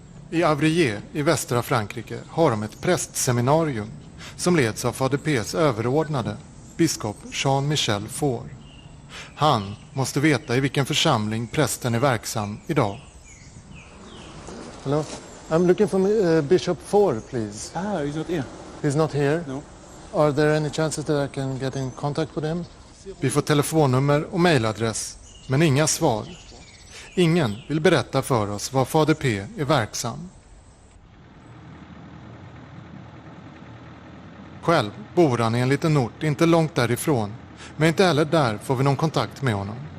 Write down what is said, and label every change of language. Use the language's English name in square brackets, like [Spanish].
[Swedish] I Avrier i västra Frankrike har de ett prästseminarium som leds av Fader P's överordnade, biskop Jean-Michel Faure. Han måste veta i vilken församling prästen är verksam idag. [English] Hello, I'm looking for Bishop Faure, please. Ah, he's not here. He's not here? No. Are there any chances that I can get in contact with him? [Swedish] Vi får telefonnummer och mejladress, men inga svar. Ingen vill berätta för oss var Fader P är verksam. Själv bor han i en liten ort inte långt därifrån, men inte heller där får vi någon kontakt med honom.